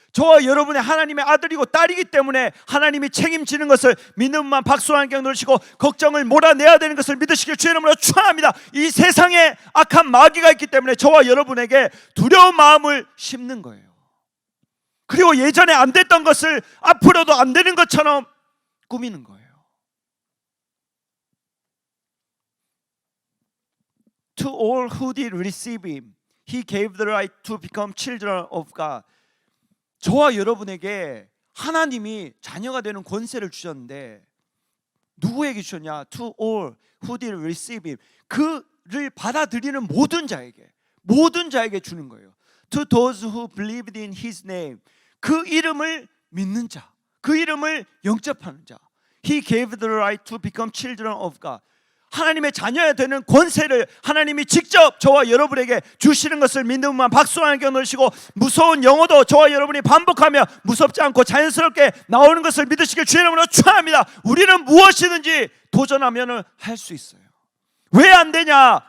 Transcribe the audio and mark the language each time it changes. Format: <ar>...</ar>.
<ko>저와 여러분의 하나님의 아들이고 딸이기 때문에 하나님이 책임지는 것을 믿음만 박수와 함께 누르시고 걱정을 몰아내야 되는 것을 믿으시길 주의 이름으로 축원합니다. 이 세상에 악한 마귀가 있기 때문에 저와 여러분에게 두려운 마음을 심는 거예요. 그리고 예전에 안 됐던 것을 앞으로도 안 되는 것처럼 꾸미는 거예요.</ko> <en>To all who did receive him, he gave the right to become children of God.</en> <ko>저와 여러분에게 하나님이 자녀가 되는 권세를 주셨는데 누구에게 주셨냐?</ko> <en>To all who did receive him.</en> <ko>그를 받아들이는 모든 자에게 주는 거예요.</ko> <en>To those who believed in his name.</en> <ko>그 이름을 믿는 자, 그 이름을 영접하는 자.</ko> <en>He gave the right to become children of God.</en> <ko>하나님의 자녀가 되는 권세를 하나님이 직접 저와 여러분에게 주시는 것을 믿음만 박수와 함께 넣으시고, 무서운 영어도 저와 여러분이 반복하며 무섭지 않고 자연스럽게 나오는 것을 믿으시길 주의 이름으로 축원합니다. 우리는 무엇이든지 도전하면 할 수 있어요. 왜 안 되냐?</ko>